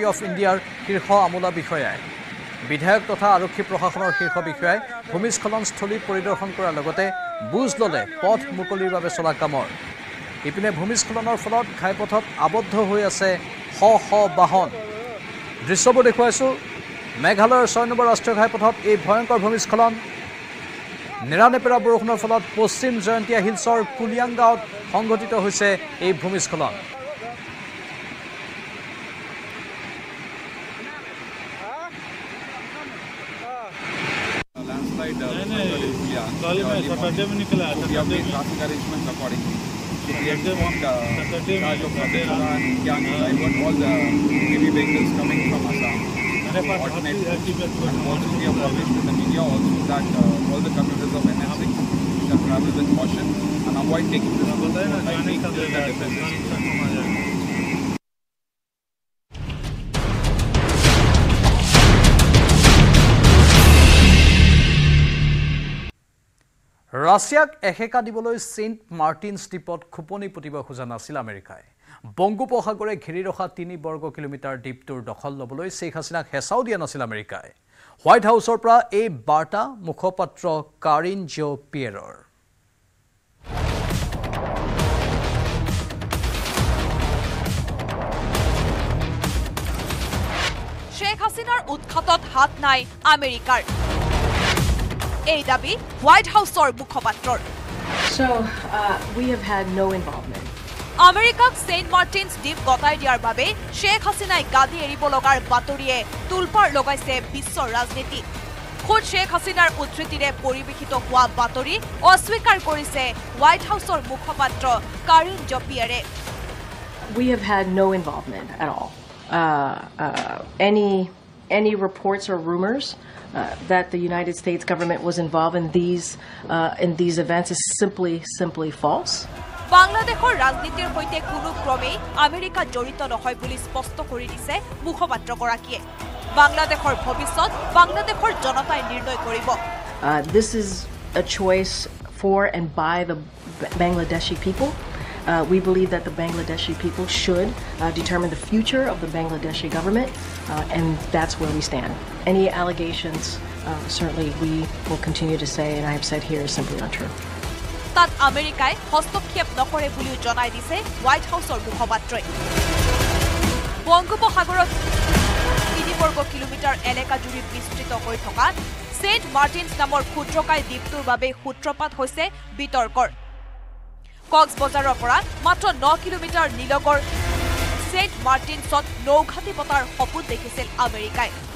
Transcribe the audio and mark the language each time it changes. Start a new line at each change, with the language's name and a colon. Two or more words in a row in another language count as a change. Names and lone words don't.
English: of Indiaৰ
Assamese: শীৰ্ষ আমোলা বিষয়াই বিধায়ক তথা আৰক্ষী প্ৰশাসনৰ শীৰ্ষ বিষয়াই ভূমিস্খলনস্থলী পৰিদৰ্শন কৰাৰ লগতে বুজ ললে পথ মুকলিৰ বাবে চলা কামৰ ইপিনে ভূমিস্খলনৰ ফলত ঘাইপথত আবদ্ধ হৈ আছে শ শ বাহন দৃশ্যবোৰ দেখুৱাইছো মেঘালয়ৰ 6 নম্বৰ ৰাষ্ট্ৰীয় ঘাইপথত এই ভয়ংকৰ ভূমিস্খলন নেৰানেপেৰা বৰষুণৰ ফলত পশ্চিম জয়ন্তীয়া হিলছৰ কুলিয়াং গাঁৱত সংঘটিত হৈছে এই ভূমিস্খলন
English: traffic arrangements accordingly. So we have informed charge of Assam, Yang, divert all the heavy vehicles coming from Assam. Alternate and also we have published in the media also that all the commuters of NS6 shall travel with caution and avoid taking this road lightly till the differences.
Assamese: ৰাছিয়াক এহেকা দিবলৈ সেন্ট মাৰ্টিনছ দ্বীপত খুপনি পুতিব খোজা নাছিল আমেৰিকাই বংগোপসাগৰে ঘেৰি ৰখা 3 বৰ্গ কিলোমিটাৰ দ্বীপটোৰ দখল ল'বলৈ শেখ হাছিনাক হেঁচাও দিয়া নাছিল আমেৰিকাই হোৱাইট হাউচৰ পৰা এই বাৰ্তা মুখপাত্ৰ কাৰিন জো পিয়েৰৰ শেখ হাছিনাৰ উৎখাতত হাত নাই আমেৰিকাৰ এই দাবী হোৱাইট হাউচৰ মুখপাত্ৰৰ
English: So, we have had no involvement.
Assamese: আমেৰিকাক সেন্ট মাৰ্টিনছ দ্বীপ গতাই দিয়াৰ বাবে শেখ হাছিনাই গাদী এৰিব লগাৰ বাতৰিয়ে তুলপাৰ লগাইছে বিশ্বৰ ৰাজনীতি খুদ শেখ হাছিনাৰ উদ্ধৃতিৰে পৰিৱেশিত হোৱা বাতৰি অস্বীকাৰ কৰিছে হোৱাইট হাউচৰ মুখপাত্ৰ কাৰিন জো পিয়েৰে
English: We have had no involvement at all. Any reports or rumors that the United States government was involved in these events is simply false.
Assamese: বাংলাদেশৰ ৰাজনীতিৰ সৈতে কোনো ক্ৰমে আমেৰিকা জড়িত নহয় বুলি স্পষ্ট কৰি দিছে মুখপাত্ৰগৰাকীয়ে বাংলাদেশৰ ভৱিষ্যত বাংলাদেশৰ জনতাই নিৰ্ণয় কৰিব
English: This is a choice for and by the Bangladeshi people. We believe that the Bangladeshi people should determine the future of the Bangladeshi government, and that's where we stand. Any allegations, certainly we will continue to say, and I have said here, is simply untrue.
Assamese: তাত আমেৰিকাই হস্তক্ষেপ নকৰে বুলিও জনাই দিছে হোৱাইট হাউচৰ মুখপাত্ৰই বংগোপসাগৰত 3 বৰ্গ কিলোমিটাৰ এলেকা জুৰি বিস্তৃত হৈ থকা সেন্ট মাৰ্টিনছ নামৰ ক্ষুদ্ৰকায় দ্বীপটোৰ বাবে সূত্ৰপাত হৈছে বিতৰ্কৰ কক্সবজাৰৰ পৰা মাত্ৰ 9 কিলোমিটাৰ নিলগৰ সেন্ট মাৰ্টিনছত নৌঘাটি পতাৰ সপোন দেখিছিল আমেৰিকাই